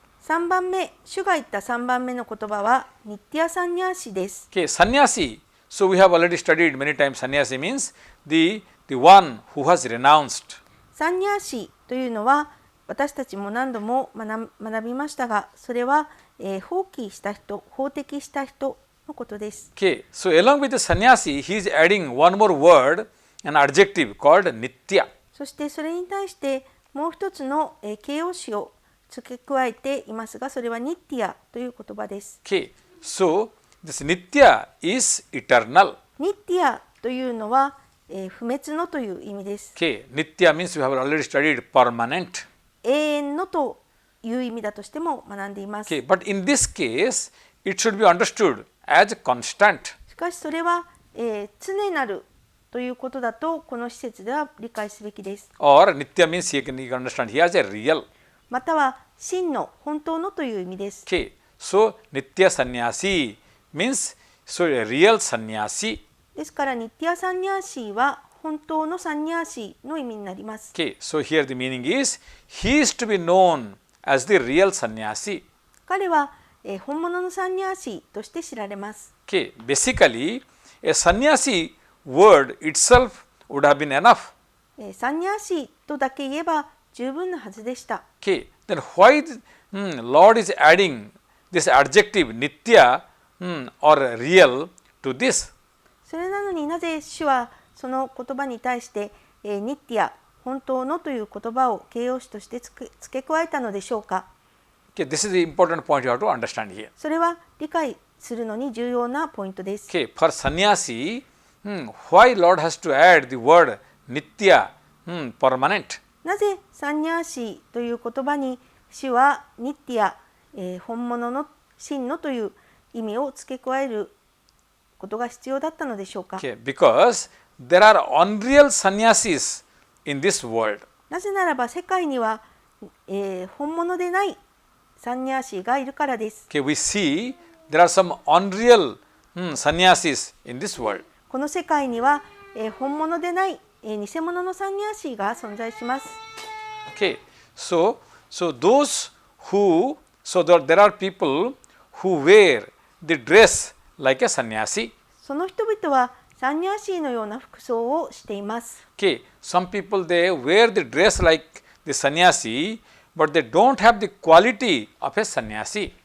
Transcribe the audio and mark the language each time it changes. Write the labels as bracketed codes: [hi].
[ja] 3番目、主が言った3番目の言葉はニッティアサンニャーシです。 [en] Okay, Sannyasi. So we have already studied many times. Sannyasi means the one who has renounced. [ja] サンニャーシというのは私たちも何度も学びましたが、それは、放棄した人、放棄した人のことです。 [en] Okay, so along with the sannyasi, he is adding one more word, an adjective called nitya. [ja] そしてそれに対してもう一つの形容詞を付け加えていますが、それはニッティアという言葉です。 [en] Okay, so this nitya is eternal. [ja] ニッティアというのは、不滅のという意味です。 [en] Okay, nitya means we have already studied permanent. [ja] 永遠のという意味だとしても学んでいます。 [en] Okay, but in this case, it should be understood as constant. [ja] しかしそれは、常なるということだとこの施設では理解すべきです。 [en] Or nitya means you can understand here as a real. [ja] または真の本当のという意味です。 [en] Okay, so nitya sannyasi means so a real sannyasi. [ja] ですからニッティアサンニャーシーは本当のサンニャーシーの意味になります。 [en] Okay, so here the meaning is he is to be known as the real sannyasi. [ja] 彼は、本物のサンニャーシーとして知られます。 [en] Okay, basically a sannyasi word itself would have been enough. [ja] サンニャーシーとだけ言えば十分なはずでした。 [en] Okay, then why Lord is adding this adjective nitya or real to this? [ja] それなのになぜ主はその言葉に対して、ニッティア、本当のという言葉を形容詞として付け加えたのでしょうか。 [en] Okay, this is the important point you have to understand here. [ja] それは理解するのに重要なポイントです。 [en] Okay, for sannyasi, why Lord has to add the word nitya, permanent? [ja] なぜサンニャーシーという言葉に主はニッティア、本物の真のという意味を付け加えることが必要だったのでしょうか。 [en] Okay, because there are unreal sannyasis in this world. [ja] なぜならば世界には、本物でないサンニャーシーがいるからです。 [en] Okay, we see there are some unreal sannyasis in this world. [ja] この世界には、本物でない、偽物のサンニャーシーが存在します。 [en] Okay, so those who, so there are people who wear the dress like a sannyasi. [ja] その人々はサンニャーシーのような服装をしています。 [en] Okay, some people they wear the dress like the sannyasi, but they don't have the quality of a sannyasi.